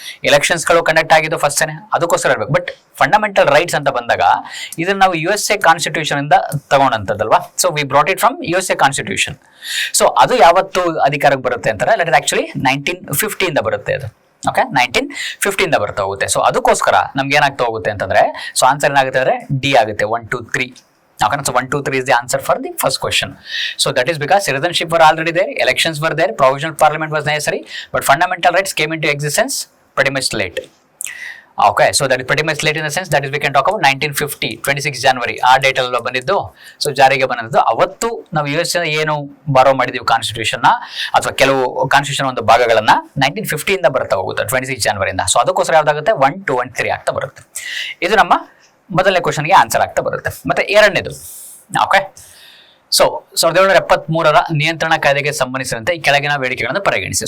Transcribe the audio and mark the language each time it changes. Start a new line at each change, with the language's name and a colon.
Kannada: ಎಲೆಕ್ಷನ್ಸ್ಗಳು conduct ಆಗಿದ್ದು ಫಸ್ಟೇನೆ, ಅದಕ್ಕೋಸ್ಕರ ಇರಬೇಕು. ಬಟ್ ಫಂಡಮೆಂಟಲ್ ರೈಟ್ಸ್ ಅಂತ ಬಂದಾಗ ಇದನ್ನ ನಾವು USA ಕಾನ್ಸ್ಟಿಟ್ಯೂಷನ್ ಇಂದ ತಗೊಂಡಂತದಲ್ವಾ?
English: So we brought it from USA constitution.
Kannada: So ಅದು ಯಾವತ್ತು ಅಧಿಕಾರಕ್ಕೆ ಬರುತ್ತೆ ಅಂತಾರೆ,
English: that is actually 1950
Kannada: ಇಂದ ಬರುತ್ತೆ ಅದು. ಓಕೆ, 1950 ಇಂದ ಬರ್ತಾ ಹೋಗುತ್ತೆ. ಸೊ ಅದಕ್ಕೋಸ್ಕರ ನಮ್ಗೆ ಏನಾಗ್ತಾ ಹೋಗುತ್ತೆ ಅಂತಂದ್ರೆ, ಸೊ ಆನ್ಸರ್ ಏನಾಗುತ್ತೆ ಅಂದ್ರೆ ಡಿ ಆಗುತ್ತೆ. 1, 2, 3.
English: Okay, so 1, 2, 3 is the answer for the first question. So that is because citizenship were already there, elections were there, provisional parliament was necessary, but fundamental rights came into existence pretty much late. Okay, so that is pretty much late in the sense that is we can talk about 1950, 26 January
Kannada: ಆ date ಅಲ್ಲ ಬಂದಿದ್ದು. So ಜಾರಿಗೆ ಬಂದಿದ್ದು ಅವತ್ತು ನಾವು US ಏನು ಬಾರೋ ಮಾಡಿದೀವಿ ಕಾನ್ಸ್ಟಿಟ್ಯೂಷನ್ನ ಅಥವಾ ಕೆಲವು ಕಾನ್ಸ್ಟಿಟ್ಯೂಷನ್ ಒಂದು ಭಾಗಗಳನ್ನ 1950 ಇಂದ ಬರ್ತಾ ಹೋಗುತ್ತೆ, 26 ಜನವರಿಯಿಂದ. ಸೊ ಅದಕ್ಕೋಸ್ಕರ ಯಾವ್ದಾಗುತ್ತೆ 1, 2 and 3 ಆಗ್ತಾ ಬರುತ್ತೆ. ಇದು ನಮ್ಮ ಮೊದಲನೇ ಕ್ವಶನ್ಗೆ ಆನ್ಸರ್ ಆಗ್ತಾ ಬರುತ್ತೆ. ಮತ್ತೆ ಎರಡನೇದು, ಓಕೆ, ಸೊ 1773 ನಿಯಂತ್ರಣ ಕಾಯ್ದೆಗೆ ಸಂಬಂಧಿಸಿದಂತೆ ಈ ಕೆಳಗಿನ ಬೇಡಿಕೆಗಳನ್ನು ಪರಿಗಣಿಸಿ.